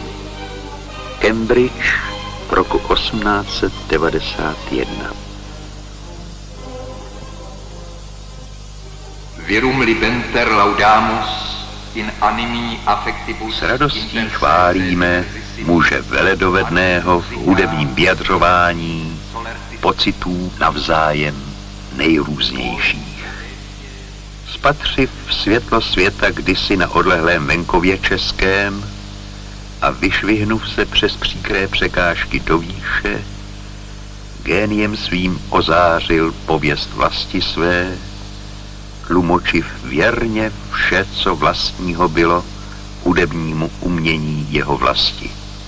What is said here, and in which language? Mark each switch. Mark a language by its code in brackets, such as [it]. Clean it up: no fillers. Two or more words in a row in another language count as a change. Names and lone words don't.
[cs] Cambridge v roku 1891. [la] Virum libenter laudamus in animi affectibus. [cs] S radostí chválíme muže veledovedného v hudebním vyjadřování pocitů navzájem nejrůznějších. Spatřiv světlo světa kdysi na odlehlém venkově českém a vyšvihnuv se přes příkré překážky do výše, géniem svým ozářil pověst vlasti své, tlumočiv věrně vše, co vlastního bylo hudebnímu umění jeho vlasti.